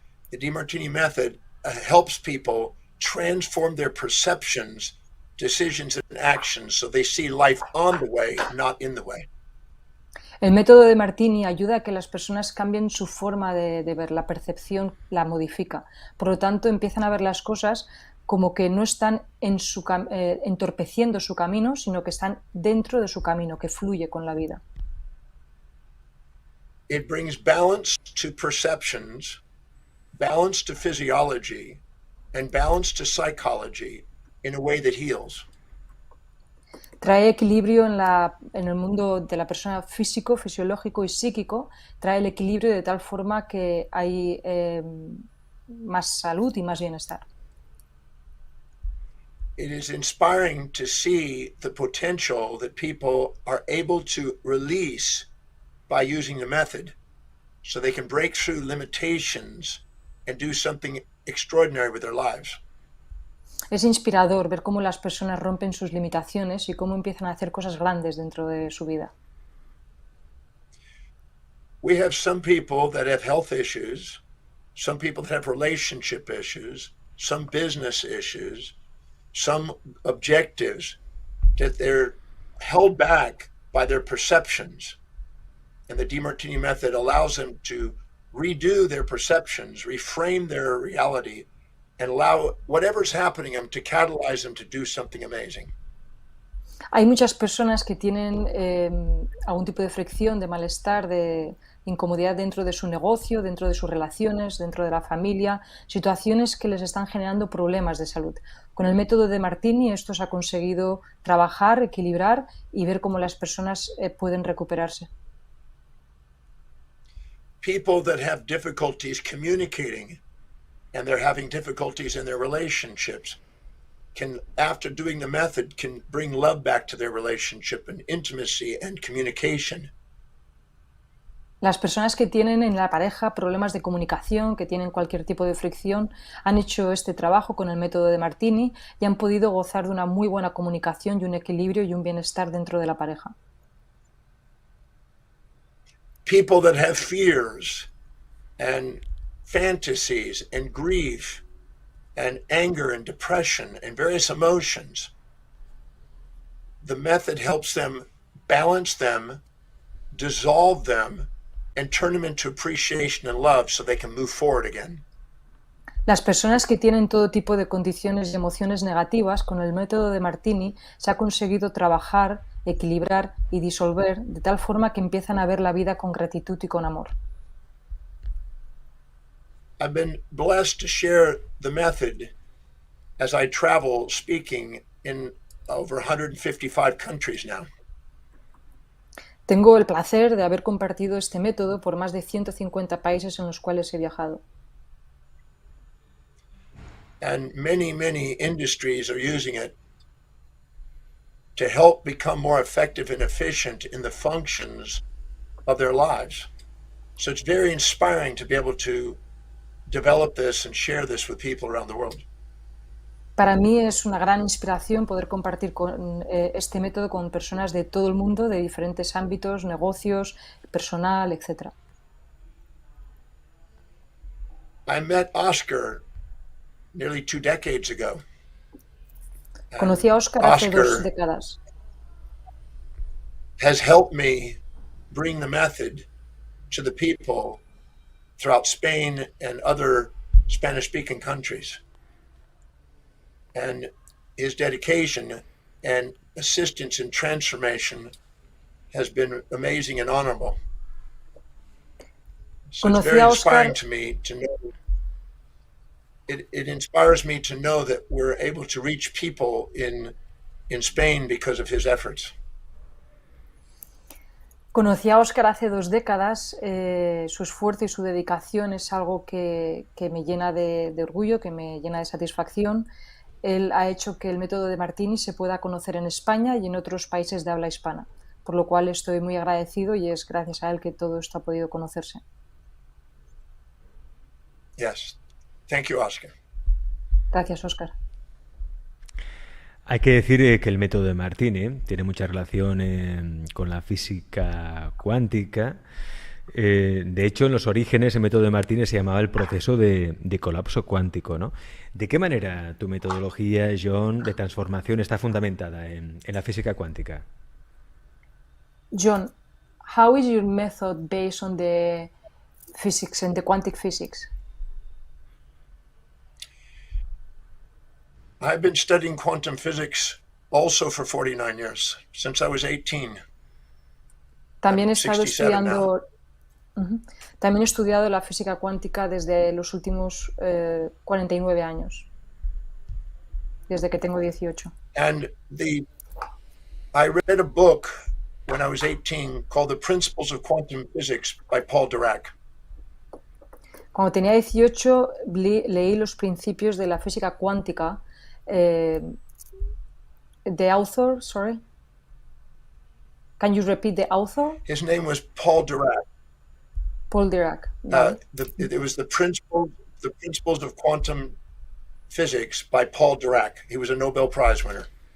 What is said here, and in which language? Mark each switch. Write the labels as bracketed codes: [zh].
[en] The Demartini method helps people transform their perceptions, decisions, and actions so they see life on the way, not in the way. [es] El método de Martini ayuda a que las personas cambien su forma de ver, la percepción la modifica. Por lo tanto, empiezan a ver las cosas como que no están entorpeciendo su camino, sino que están dentro de su camino, que fluye con la vida. [en] It brings balance to perceptions, balance to physiology, and balance to psychology in a way that heals. [es] Trae equilibrio en el mundo de la persona físico, fisiológico y psíquico, trae el equilibrio de tal forma que hay más salud y más bienestar. [en] It is inspiring to see the potential that people are able to release by using the method so they can break through limitations and do something extraordinary with their lives. [es] Es inspirador ver cómo las personas rompen sus limitaciones y cómo empiezan a hacer cosas grandes dentro de su vida. [en] We have some people that have health issues, some people that have relationship issues, some business issues, some objectives that they're held back by their perceptions. And the Demartini method allows them to redo their perceptions, reframe their reality, and allow whatever's happening them to catalyze them to do something amazing. [es] Hay muchas personas que tienen algún tipo de fricción, de malestar, de incomodidad dentro de su negocio, dentro de sus relaciones, dentro de la familia, situaciones que les están generando problemas de salud. Con el método de Demartini esto se ha conseguido trabajar, equilibrar y ver cómo las personas pueden recuperarse. [en] People that have difficulties communicating and they're having difficulties in their relationships can, after doing the method, can bring love back to their relationship and intimacy and communication. [es] Las personas que tienen en la pareja problemas de comunicación, que tienen cualquier tipo de fricción, han hecho este trabajo con el método de Demartini y han podido gozar de una muy buena comunicación y un equilibrio y un bienestar dentro de la pareja. [en] People that have fears and fantasies and grief and anger and depression and various emotions, the method helps them balance them, dissolve them, and turn them into appreciation and love so they can move forward again. [es] Las personas que tienen todo tipo de condiciones y emociones negativas, con el método de Demartini se ha conseguido trabajar, equilibrar y disolver de tal forma que empiezan a ver la vida con gratitud y con amor. [en] I've been blessed to share the method as I travel speaking in over 155 countries now. [es] Tengo el placer de haber compartido este método por más de 150 países en los cuales he viajado. [en] And many industries are using it to help become more effective and efficient in the functions of their lives. So it's very inspiring to be able to develop this and share this with people around the world. [es] Para mí es una gran inspiración poder compartir este método con personas de todo el mundo, de diferentes ámbitos, negocios, personal, etc. [en] I met Oscar nearly 2 decades ago. [es] Conocí a Oscar hace 2 décadas. [en] Has helped me bring the method to the people throughout Spain and other Spanish-speaking countries. And his dedication and assistance in transformation has been amazing and honorable. So it's very inspiring to me to know. It inspires me to know that we're able to reach people in Spain because of his efforts. [es] Conocí a Oscar hace 2 décadas, su esfuerzo y su dedicación es algo que me llena de orgullo, que me llena de satisfacción. Él ha hecho que el método de Demartini se pueda conocer en España y en otros países de habla hispana, por lo cual estoy muy agradecido y es gracias a él que todo esto ha podido conocerse. [en] Yes. Thank you, Oscar. [es] Gracias, Oscar. Hay que decir que el método de Demartini tiene mucha relación con la física cuántica. De hecho, en los orígenes el método de Demartini se llamaba el proceso de colapso cuántico, ¿no? ¿De qué manera tu metodología, John, de transformación está fundamentada en la física cuántica? [en] John, how is your method based on the physics and the quantum physics? I've been studying quantum physics also for 49 years, since I was 18. [es] También he estado estudiando, también he estudiado la física cuántica desde los últimos 49 años, desde que tengo 18. [en] And I read a book when I was 18 called The Principles of Quantum Physics by Paul Dirac. [es] Cuando tenía 18 leí los principios de la física cuántica. [en] The author, sorry. Can you repeat the author? His name was Paul Dirac. Paul Dirac. It was the principles of quantum physics by Paul Dirac. He was a Nobel Prize winner.